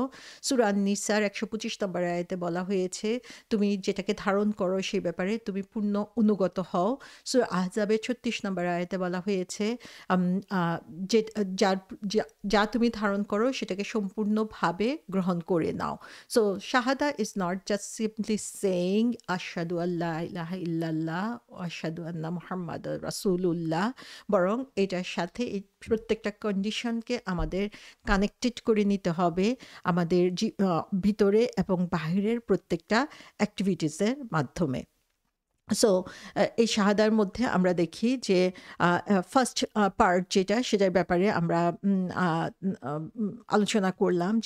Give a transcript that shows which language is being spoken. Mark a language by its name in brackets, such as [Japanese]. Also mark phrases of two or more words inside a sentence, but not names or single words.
[Bangla] সূরা আন-নিসার ১২৫ নম্বর আয়াতে বলা হয়েছে তুমি যেটাকে ধারণ করো সেই ব্যাপারে তুমি পূর্ণ অনুগত হও। সূরা আহজাবের ৩৬ নম্বর আয়াতে বলা হয়েছে আম আ যে যার যা যা তুমি ধারণ করো সেটাকে সম্পূর্ণভাবে গ্রহণ করে নাও। [English] So shahada is not just simply saying [Arabic] أشهد أن لا إله إلا الله وأشهد أن محمدا رسول الله, [Bangla] বরং এটার সাথে এই প্রত্যেকটা কন্ডিশনকে আমাদের কানেক্টেড করে নিতে হবে আমাদের ভিতরে এবং বাহিরের প্রত্যেকটা অ্যাক্টিভিটিসের মাধ্যমে। সো এই শাহাদার মধ্যে আমরা দেখি যে ফার্স্ট পার্ট যেটা সেটার ব্যাপারে আমরা আলোচনা করলাম যে